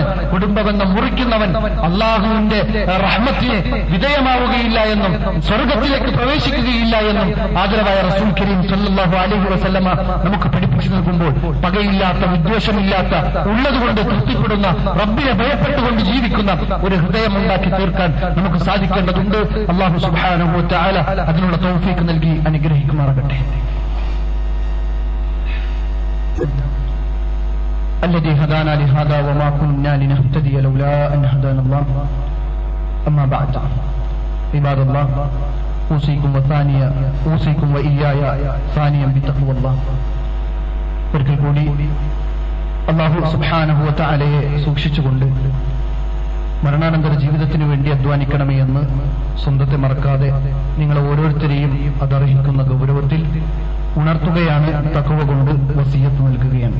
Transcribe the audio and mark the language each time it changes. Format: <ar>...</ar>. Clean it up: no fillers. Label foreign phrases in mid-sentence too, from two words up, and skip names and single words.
<ml>കുടുംബബന്ധം മുറിക്കുന്നവൻ അള്ളാഹുവിന്റെ റഹ്മത്തിന് വിധേയമാവുകയില്ല എന്നും സ്വർഗത്തിലേക്ക് പ്രവേശിക്കുകയില്ല എന്നും ആദരവായ</ml> <ar>رسول كريم صلى الله عليه وسلم</ar> <ml>നമുക്ക് പഠിപ്പിച്ചു നൽകുമ്പോൾ, പകയില്ലാത്ത, വിദ്വേഷമില്ലാത്ത, ഉള്ളതുകൊണ്ട് തൃപ്തിപ്പെടുന്ന, റബ്ബിനെ ഭയപ്പെട്ടുകൊണ്ട് ജീവിക്കുന്ന ഒരു ഹൃദയം ഉണ്ടാക്കി തീർക്കാൻ നമുക്ക് സാധിക്കേണ്ടതുണ്ട്.</ml> <ar>الله سبحانه و تعالى</ar> <ml>അതിനുള്ള തൗഫീഖ് നൽകി അനുഗ്രഹിക്കുമാറാകട്ടെ.</ml> <ar>الذي هدانا لهذا وما كنا لنهتدي لولا أن هدانا الله أما بعد عباد الله أوصيكم وإياي ثانيا بتقوى الله.</ar> <ml>ഒരിക്കൽ കൂടി</ml> <ar>الله سبحانه و</ar> <ml>തആലയെ സൂക്ഷിച്ചുകൊണ്ട് മരണാനന്തര ജീവിതത്തിനു വേണ്ടി അധ്വാനിക്കണമേ എന്ന് സ്വന്തത്തെ മറക്കാതെ നിങ്ങളെ ഓരോരുത്തരെയും അതർഹിക്കുന്ന ഗൗരവത്തിൽ ഉണർത്തുകയാണ്, തഖ്വ കൊണ്ട് വസിയത്ത് നൽകുകയാണ്.</ml>